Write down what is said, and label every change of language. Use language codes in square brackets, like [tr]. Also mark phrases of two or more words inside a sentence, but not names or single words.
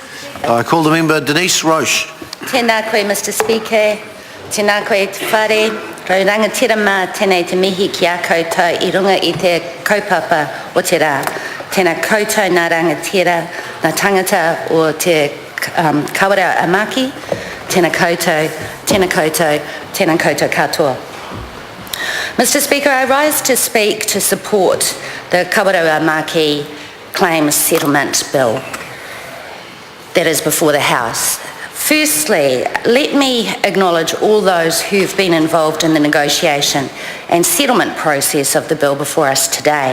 [en] I call the member Denise Roche. [mi] Tēnā koe, [en] Mr Speaker. [mi] Tēnā koe te whare. Rau rangatira mā tēnei te mihi ki a koutou I runga I te kaupapa o te rā. Tēnā koutou nā rangatira, nā tangata o te Kawerau a Maki. Tēnā koutou, tēnā koutou, tēnā koutou katoa. [en] Mr Speaker, I rise to speak to support the Kawerau a Maki Claims Settlement Bill that is before the House. Firstly, let me acknowledge all those who've been involved in the negotiation and settlement process of the bill before us today.